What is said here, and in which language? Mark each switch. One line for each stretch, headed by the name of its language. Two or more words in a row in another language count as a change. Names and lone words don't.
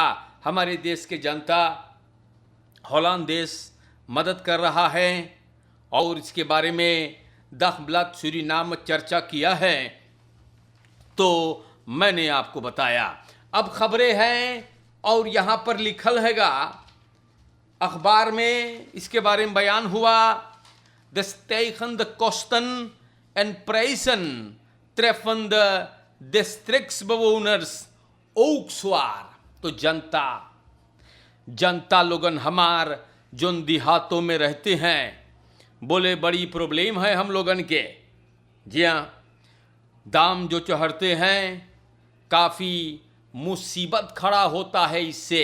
Caribbean Hindustani: हमारे देश के जनता हॉलैंड देश मदद कर रहा है और इसके बारे में दखबलात सूरीनाम चर्चा किया है तो मैंने आपको बताया। अब खबरें हैं और यहाँ पर लिखल हैगा अखबार में, इसके बारे में बयान हुआ।
Dutch: द stijgende kosten en prijzen treffen de districtsbewoners ook zwaar।
Caribbean Hindustani: तो जनता लोगन हमार जोन देहातों में रहते हैं बोले बड़ी प्रॉब्लम है हम लोगन के। जी हाँ, दाम जो चढ़ते हैं काफ़ी मुसीबत खड़ा होता है इससे।